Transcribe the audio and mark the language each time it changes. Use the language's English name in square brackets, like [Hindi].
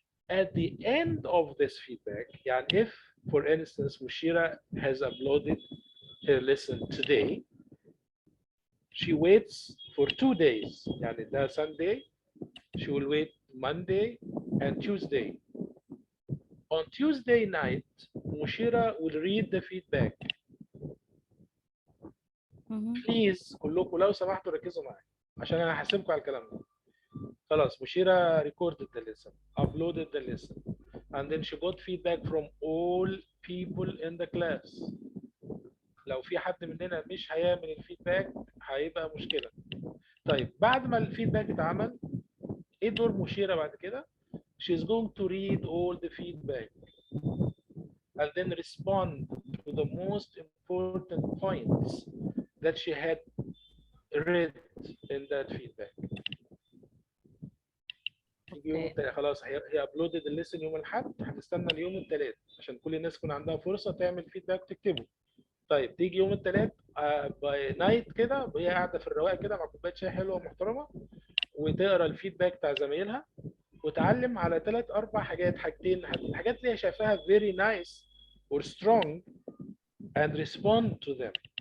[English] At the end of this feedback, يعني if, for instance, Mushira has uploaded her lesson today, she waits for 2 days. يعني ده Sunday, she will wait Monday and Tuesday. On Tuesday night, Mushira will read the feedback. [Arabic] Please كلكم لو سمحتوا ركزوا معايا عشان انا هحاسبكم على الكلام ده. [English] خلاص Mushira recorded the lesson, uploaded the lesson, and then she got feedback from all people in the class. [Arabic] لو في حد مننا مش هيعمل الفيدباك هيبقى مشكلة. طيب بعد ما الفيدباك اتعمل ايه دور مشيرة بعد كده؟ [English] She's going to read all the feedback and then respond to the most important points that she had read in that feedback. [Arabic] خلاص هي uploaded الليسن يوم الاحد، هتستنى اليوم الثلاث عشان كل الناس يكون عندها فرصه تعمل فيدباك وتكتبه. طيب تيجي يوم الثلاث باي نايت كده وهي قاعده في الرواق كده مع كوبايه شاي حلوه ومحترمه وتقرا الفيدباك بتاع زمايلها وتعلم على 3 4 حاجات، الحاجات اللي هي شايفاها [English] very nice or strong and respond to them.